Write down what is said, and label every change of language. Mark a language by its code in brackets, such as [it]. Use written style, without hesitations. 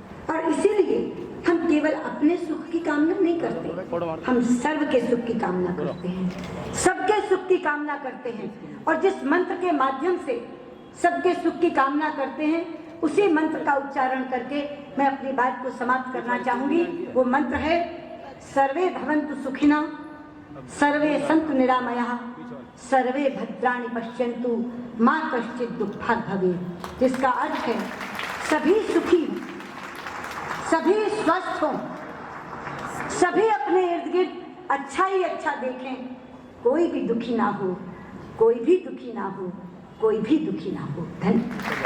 [hi] और इसीलिए हम केवल अपने सुख की कामना नहीं करते, हम सर्व के सुख की कामना करते हैं, सबके सुख की कामना करते हैं। और जिस मंत्र के माध्यम से सबके सुख की कामना करते हैं, उसी मंत्र का उच्चारण करके मैं अपनी बात को समाप्त करना चाहूंगी। वो मंत्र है [sa] सर्वे भवन्तु सुखिनः, सर्वे सन्तु निरामयाः, सर्वे भद्राणि पश्यन्तु, मा कश्चित् दुःखात् भवेत्। [hi] जिसका अर्थ है सभी सुखी, सभी स्वस्थ हों, सभी अपने इर्द गिर्द अच्छा ही अच्छा देखें, कोई भी दुखी ना हो, कोई भी दुखी ना हो, कोई भी दुखी ना हो। धन्यवाद।